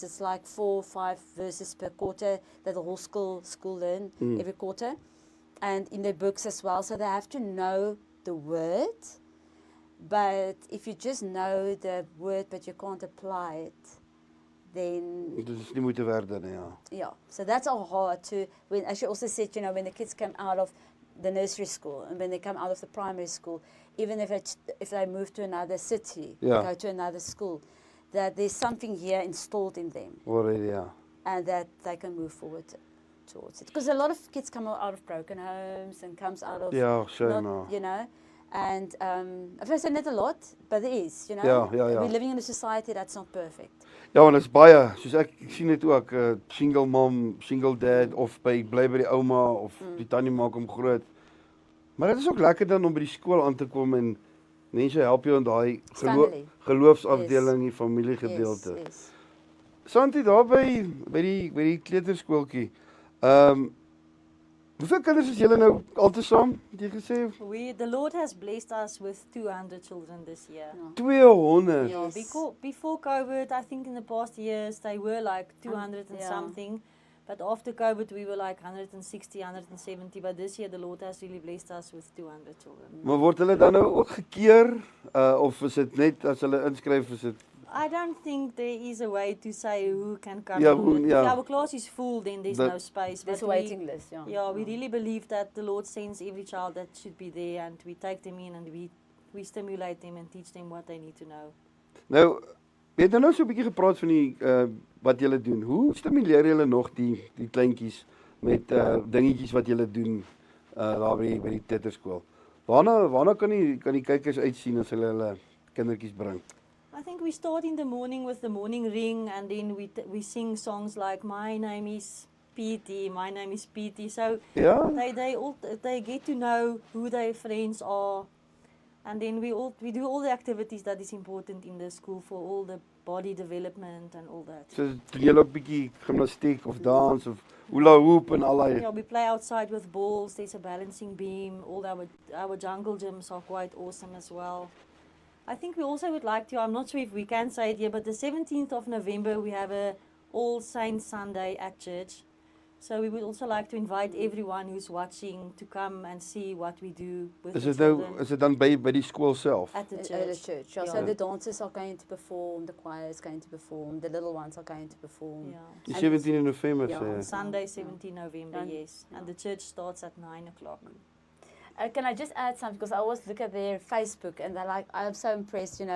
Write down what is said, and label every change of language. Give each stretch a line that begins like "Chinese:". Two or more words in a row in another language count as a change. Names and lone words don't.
English: It's like 4 or 5 verses per quarter that the whole school learn every quarter. And in their books as well. So they have to know the word. But if you just know the word but you can't apply it, then...
Afrikaans: Dit is nie moeite werd nie, ja.
English: Yeah, so that's all hard to, as you also said, when the kids come out of the nursery school and when they come out of the primary school, even if they move to another city, go to another school, that there's something here installed in them.
Afrikaans: Already, ja.
English: And that they can move forward towards it. Because a lot of kids come out of broken homes and comes out of, and I've said not a lot, but there is,
Afrikaans: Ja.
English: We're living in a society that's not perfect.
Afrikaans: Ja, en dit is baie, soos ek sien dit ook,
English: single mom, single dad,
Afrikaans: of bly by die ouma, of die tannie maak hom groot. Maar dit is ook lekker dan om by die skool aan te kom en mense help jou in daai geloofsafdeling, die familiegedeelte.
English: Yes.
Afrikaans: Santie, daar by die kleuterskooltjie, Hoeveel kinders is julle nou altesaam, het jy gesê?
English: The Lord has blessed us with 200 children this year.
Afrikaans: Ja. 200.
English: Yes. Before COVID, I think in the past years, they were like 200 and yeah. something. But after COVID, we were like 160, 170. But this year, the Lord has really blessed us with 200 children.
Afrikaans: Maar word hulle dan nou ook gekeer? Of is dit net as hulle inskryf, is dit...
English: I don't think there is a way to say who can come. Yeah, in. If yeah. our class is full, then there's That- no space. There's a But waiting list, ja. Yeah, we really believe that the Lord sends every child that should be there, and we take them in and we stimulate them and teach them what they need to know.
Afrikaans: Nou, jy het nou so 'n bietjie gepraat van die wat julle doen. Hoe stimuleer julle nog die kleintjies met dingetjies wat julle doen daar by die teuterskool? Waarna kan die kykers uitsien as hulle kindertjies bring?
English: I think we start in the morning with the morning ring, and then we sing songs like "My name is Petey," "My name is Petey." So
Afrikaans: Ja?
English: they get to know who their friends are, and then we do all the activities that is important in the school for all the body development and all that.
Afrikaans: So doen julle ook bietjie gimnastiek of dans of
English: hula hoop
Afrikaans: en al daai?
English: Yeah, we play outside with balls. There's a balancing beam. All our jungle gyms are quite awesome as well. I think we also would like to, I'm not sure if we can say it here, but the 17th of November we have a All Saints Sunday at church. So we would also like to invite everyone who's watching to come and see what we do with
Afrikaans: Is
English: the
Afrikaans: dit nou
English: children
Afrikaans: is dit dan by die skool self?
English: at the At church. the church. Yeah. Yeah. So the dancers are going to perform, the choir is going to perform, the little ones are going to perform. Yeah.
Afrikaans: Die
English: And 17 November
Afrikaans: Ja, sê.
English: Sunday, 17 November,
Afrikaans: Dan-
English: yes. And the church starts at 9 o'clock. Can I just add something? Because I always look at their Facebook and they're like, I'm so impressed, you know.